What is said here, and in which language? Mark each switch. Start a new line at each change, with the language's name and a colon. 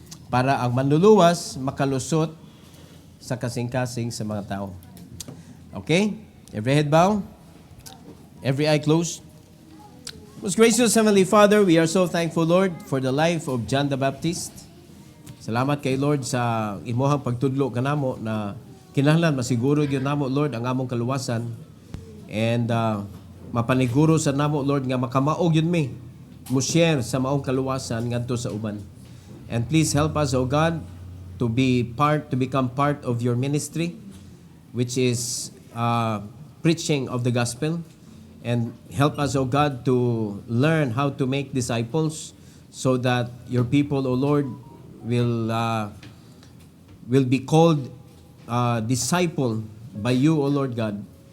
Cebuano: Para ang manluluwas makalusot sa kasing-kasing sa mga tao.
English: Okay? Every head bow, every eye closed. Most gracious Heavenly Father, we are so thankful, Lord, for the life of John the Baptist.
Cebuano: Salamat kay Lord sa imuhang pagtudlo kanamo na kinahanglan masiguro gyud namo, Lord, ang among kaluwasan, and mapaniguro sa namo, Lord, nga makamaog yun mi mo share sa maong kaluwasan ngadto sa uban.
English: And please help us, O God, to become part of your ministry, which is preaching of the gospel. And help us, O God, to learn how to make disciples so that your people, O Lord, will be called disciple by you, O Lord God.